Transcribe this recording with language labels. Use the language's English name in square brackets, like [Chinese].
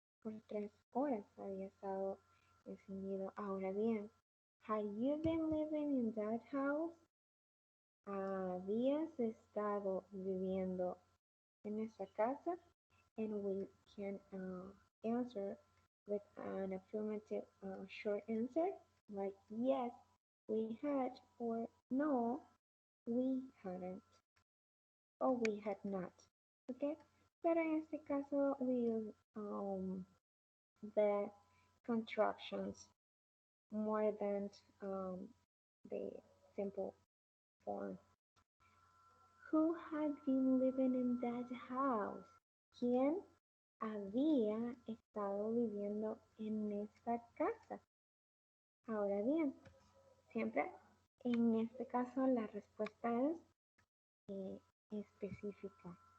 [Spanish] Por 3 horas había estado encendido. Ahora bien, [English] had you been living in that house? [Spanish] ¿Habías estado viviendo en esa casa? [English] And we can answer with an affirmative short answer like yes, we had, or no, we hadn't, or we had not. Okay, [Spanish] pero en este caso [English] we use the contractions more than the simple form. Who had been living in that house? [Spanish] ¿Quién había estado viviendo en esta casa? Ahora bien, siempre en este caso la respuesta es específica.